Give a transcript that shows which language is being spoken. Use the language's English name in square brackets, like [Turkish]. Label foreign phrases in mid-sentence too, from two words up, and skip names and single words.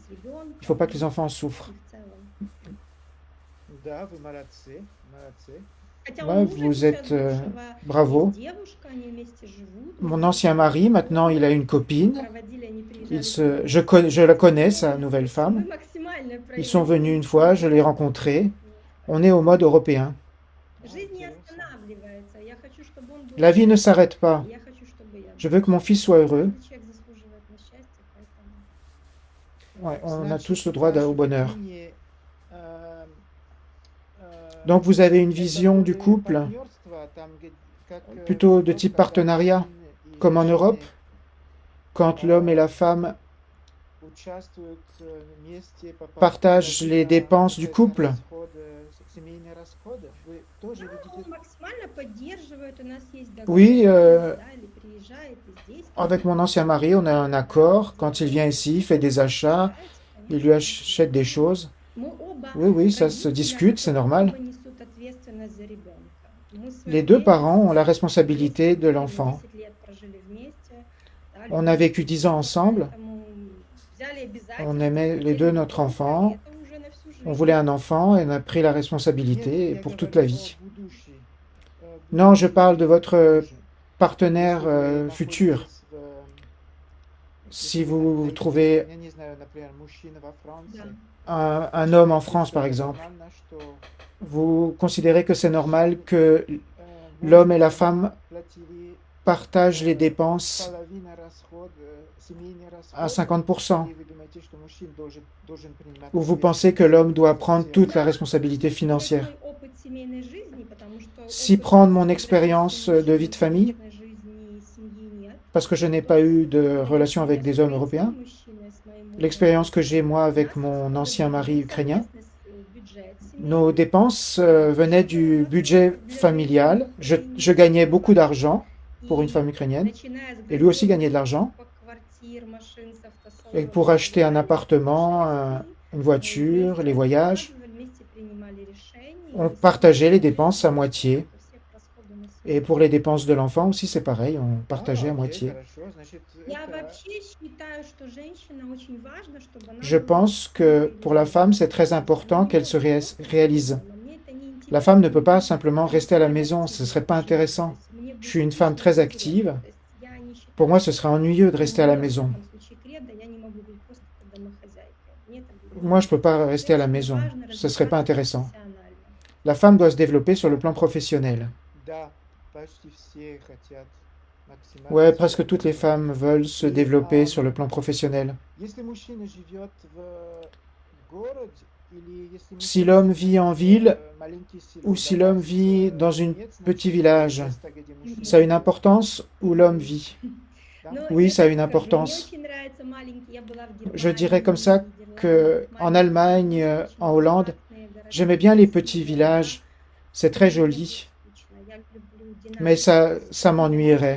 [French] il ne faut pas que les [Russian] ребенком, [French] enfants souffrent. [Russian] и в целом. Да, вы молодцы, молодцы. Хотя у [French] Ouais, [Russian] мужа [French] vous [Russian] сейчас [French] êtes [Russian] бывшего [French] bravo. [Russian] есть девушка, они вместе живут, [French] Mon [Russian] вместе [French] ancien mari, maintenant, il a une copine. [Russian] проводили, они [French] Il [Russian] приезжали [French] se, je la connais, sa nouvelle [Russian] мы [French] femme. [Russian] максимально [French] Ils sont [Russian] проявили [French] venus une fois, je l'ai rencontré. On est au mode européen. [Russian] Жизнь не Интересно. останавливается. Я хочу, чтобы он был [French] La vie ne [Russian] счастлив, [French] s'arrête pas. [Russian] я хочу, чтобы я [French] Je [Russian] была [French] veux que mon fils soit heureux. [Russian] счастлива. Человек заслуживает на счастье, поэтому [French] Ouais, on a [Russian] Значит, [French] tous le droit [Russian] ваше [French] au bonheur. [Russian] видение, [French] Donc vous avez une [Russian] это [French] vision du [Russian] более [French] couple [Russian] партнерство, там, как, [French] plutôt de [Russian] ну, [French] type [Russian] когда [French] partenariat, [Russian] мужчины и [French] comme en Europe, [Russian] женщины, [French] quand l'homme et la femme [Russian] участвуют вместе по [French] partagent les dépenses du couple. [Russian] семейные расходы. Вы тоже он видите? максимально поддерживает. У нас есть [French] Oui, [Russian] договоренность, да, или приезжает и здесь. [French] avec mon ancien mari, on a un accord. Quand il vient ici, il fait des achats, il lui achète des choses. [Russian] Мы оба [French] Oui, oui, ça se [Russian] родители, [French] discute, c'est normal. [Russian] оба несут ответственность за ребенка. Мы в свое [French] Les deux [Russian] время [French] parents ont la responsabilité de [Russian] 10 [French] l'enfant. [Russian] лет прожили вместе, да, [French] On a vécu 10 ans ensemble. [Russian] поэтому взяли [French] On [Russian] обязательства, [French] aimait les deux notre enfant. [Russian] это уже на всю [French] On [Russian] жизнь. [French] voulait un enfant et on a pris la [Russian] Нет, [French] responsabilité [Russian] я [French] pour toute [Russian] говорю [French] la vie. [Russian] о будущем. [French] Non, je parle de votre [Russian] Будущем. [French] partenaire [Russian] Если вы [French] futur. [Russian] находитесь [French] Si vous trouvez [Russian] я не знаю, например, мужчина во Франции, Да. [French] un homme en France, par exemple, [Russian] нормально, что, [French] vous considérez que c'est normal que [Russian] муж [French] l'homme et la femme [Russian] платили [French] partagent les dépenses [Russian] половину расход, семейные [French] à [Russian] расходы, [French] 50%, [Russian] и вы думаете, что мужчина должен принимать [French] ou vous pensez que l'homme doit prendre [Russian] ответственность [French] toute la [Russian] за [French] responsabilité [Russian] Это [French] financière. [Russian] мой опыт семейной жизни, потому что [French] Si [Russian] опыт [French] prendre mon [Russian] гражданской [French] expérience de vie de famille, [Russian] личной жизни и семьи нет, [French] parce que je n'ai pas eu de relation avec des hommes européens, l'expérience que j'ai moi avec mon ancien mari ukrainien, nos dépenses venaient du budget familial. Je gagnais beaucoup d'argent pour une femme ukrainienne, et lui aussi gagnait de l'argent. Et pour acheter un appartement, une voiture, les voyages, on partageait les dépenses à moitié. Et pour les dépenses de l'enfant aussi, c'est pareil, on partageait à moitié. [Russian] Хорошо, значит, Я это- вообще считаю, что женщина очень важно, чтобы она [French] Je [Russian] была [French] pense que pour la femme, c'est très important qu'elle se réalise. La femme ne peut pas simplement rester à la maison, ce ne serait pas intéressant. Je suis une femme très active. Pour moi, ce serait ennuyeux de rester à la maison. Moi, je ne peux pas rester à la maison. Ce ne serait pas intéressant. La femme doit se développer sur le plan professionnel. [Russian] Да, почти все хотят максимально [French] Ouais, [Russian] себя [French] presque toutes les femmes veulent se développer sur le plan professionnel. [Russian] Если мужчина живет в городе, или если [French] Si [Russian] мужчина [French] l'homme [Russian] живет [French] vit en [Russian] в, [French] ville [Russian] маленький село, [French] ou si [Russian] для [French] l'homme [Russian] вас, [French] vit dans une [Russian] нет [French] petit [Russian] значения [French] village, [Russian] места, где мужчина [French] ça a une [Russian] живет, [French] importance où l'homme vit. [Russian] да? [French] Oui, ça a une importance. Je dirais comme ça que en Allemagne, en Hollande, j'aimais bien les petits villages. C'est très joli, mais ça m'ennuierait.